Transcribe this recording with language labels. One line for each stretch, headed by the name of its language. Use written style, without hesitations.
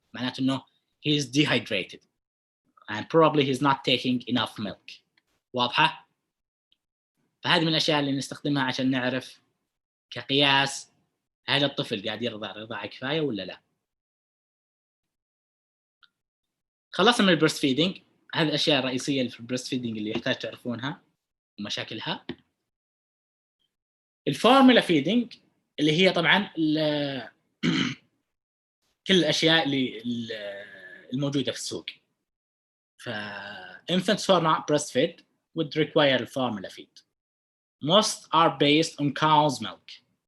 Arabic: معناته إنه
English: he is dehydrated and probably he's not taking enough milk.
Arabic: واضحة؟ فهذه من الأشياء اللي نستخدمها عشان نعرف كقياس هل الطفل قاعد يرضع رضاعة كفاية ولا لا. خلصنا من البريست فيدينج. هذه الأشياء الرئيسية في البريست فيدينج اللي يحتاج تعرفونها ومشاكلها. الفورمولا فيدينج اللي هي طبعا كل الاشياء اللي الموجوده في السوق.
English: ف infants who are not breastfed would require formula feed. Most are based on cow's milk.